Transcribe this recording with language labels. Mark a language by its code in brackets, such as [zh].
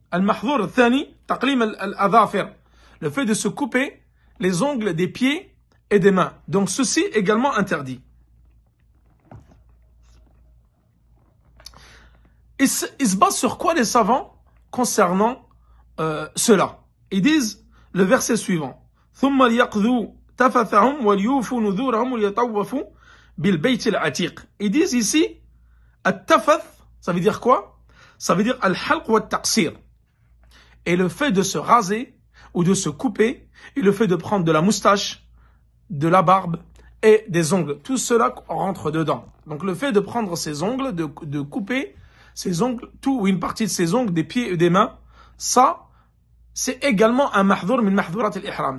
[ar] Al-Mahdhur al-Thani, Taqlim al-Adhafir. [fr] Le fait de se couper les ongles des pieds et des mains. Donc ceci également interdit. Ils se basent sur quoi les savants concernant cela? Ils disent le verset suivant. [ar] ثم ليقضوا تفثهم وليوفوا نذورهم وليطوفوا بالبيت العتيق. [fr] Ils disent ici التفث, ça veut dire quoi? Ça veut dire [ar] al-halq wa al-taqsir. [fr] Et le fait de se raser ou de se couper, et le fait de prendre de la moustache, de la barbe et des ongles, tout cela rentre dedans. Donc le fait de prendre ses ongles, de couper ses ongles, tout ou une partie de ses ongles, des pieds et des mains, ça, c'est également un [ar] mahdhur min mahdhurat al-ihram.